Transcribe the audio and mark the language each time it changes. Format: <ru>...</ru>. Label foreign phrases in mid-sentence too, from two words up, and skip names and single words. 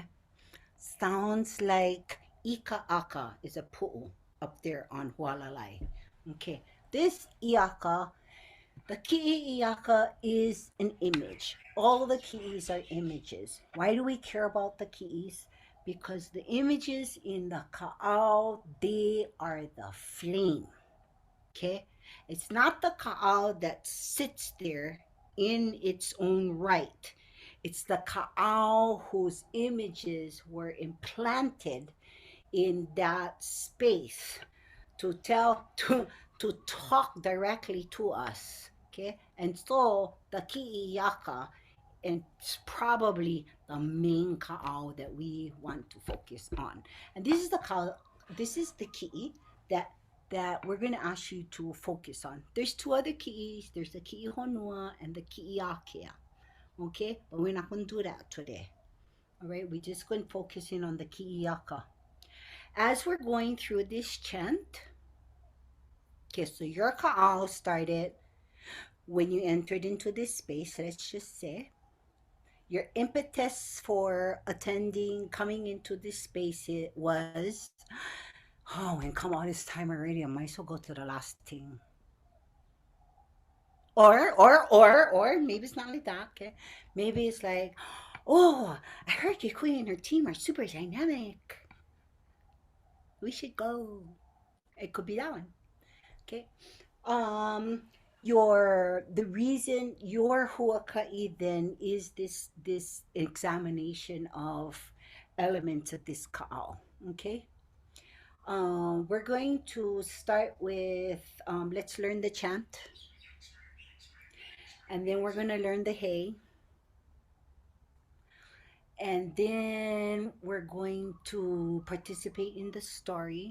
<en>Sounds like Ika'aka is a pu'u up there on Hualalai. Okay, this iaka, the ki'i'iaka is an image. All the ki'is are images. Why do we care about the ki'is? Because the images in the kaʻao, they are the flame. Okay, it's not the kaʻao that sits there in its own right. It's the kaʻao whose images were implanted in that space to talk directly to us. Okay, and so the ki'iaka, and it's probably the main kaʻao that we want to focus on. And this is the kaʻao. This is the ki'i that we're going to ask you to focus on. There's 2 other ki'is. There's the</en> <haw>ki'i honua</haw> <en>and the</en> <haw>ki'i akea.</haw> <en>Okay, but we're not going to do that today. All right, we're just going to focus in on the ki'iaka. As we're going through this chant, okay, so your kaʻao started when you entered into this space, let's just say. Your impetus for coming into this space, it was, oh, and come all this time already, I might as well go to the last thing. Or maybe it's not like that, okay? Maybe it's like, oh, I heard Kekuhi and her team are super dynamic. We should go. It could be that one. Okay. The reason your huaka'i then is this examination of elements of this kaʻao. Okay. We're going to start with let's learn the chant. And then we're going to learn the hey. And then we're going to participate in the story.</en>